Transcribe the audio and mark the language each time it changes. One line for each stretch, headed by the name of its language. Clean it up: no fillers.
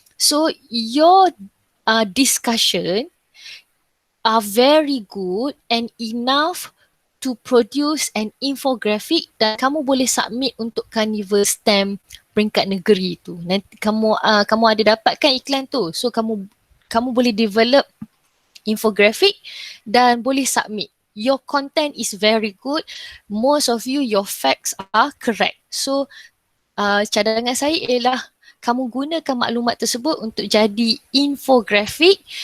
English: So your discussion are very good and enough to produce an infographic
Malay: dan kamu boleh submit untuk Carnival Stamp peringkat negeri tu. Nanti kamu ada dapatkan iklan tu. So kamu boleh develop infographic dan boleh submit.
English: Your content is very good. Most of you, your facts are correct.
Malay: So cadangan saya ialah kamu gunakan maklumat tersebut untuk jadi infografik.